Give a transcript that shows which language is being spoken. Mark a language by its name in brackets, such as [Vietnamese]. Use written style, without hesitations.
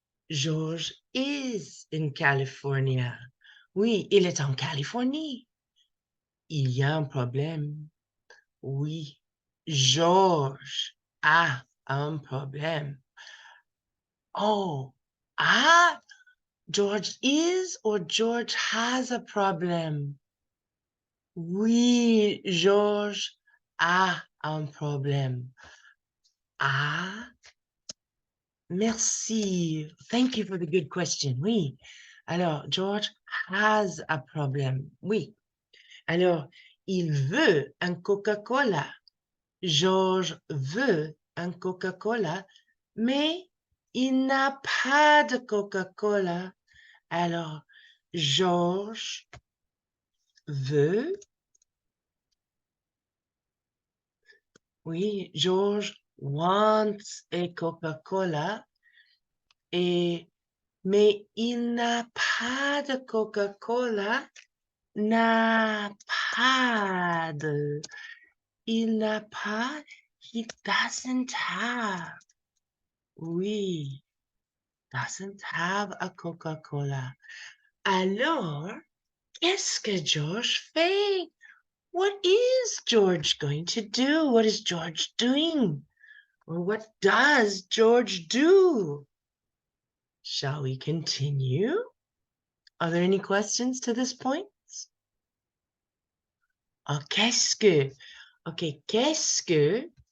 [English] George is in California. [French] Oui, il est en Californie. Il y a un problème. Oui. George a un problème. [English] Oh, ah, George is or George has a problem? [French] Oui, George a un problème. Ah, merci. [English] Thank you for the good question. Oui. Alors, George has a problem. [French] Oui. Alors, il veut un Coca-Cola. George veut un Coca-Cola, mais il n'a pas de Coca-Cola. Alors, George veut, oui, [English] George wants a Coca-Cola, [French] mais il n'a pas de Coca-Cola, n'a pas de, il n'a pas, [English] he doesn't have, [French] oui, [English] doesn't have a Coca-Cola. [French] Alors, qu'est-ce que George fait? [English] What is George going to do? What is George doing? Or what does George do? Shall we continue? Are there any questions to this point? [French] Oh, qu'est-ce que? OK, qu'est-ce que